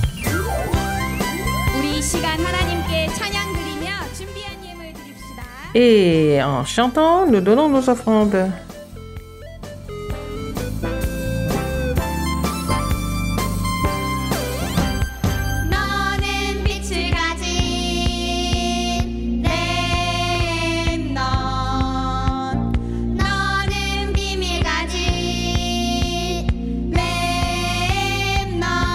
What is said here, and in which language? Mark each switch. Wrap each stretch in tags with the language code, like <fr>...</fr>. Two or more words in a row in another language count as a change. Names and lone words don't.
<ko>우리 이 시간 하나님께 찬양 드리며 준비한 예물 드립시다.</ko> <fr>Et en chantant, nous donnons nos offrandes.</fr> <ko>너는 빛을 가진 렘넌트 너는 비밀 가진 렘넌트</ko>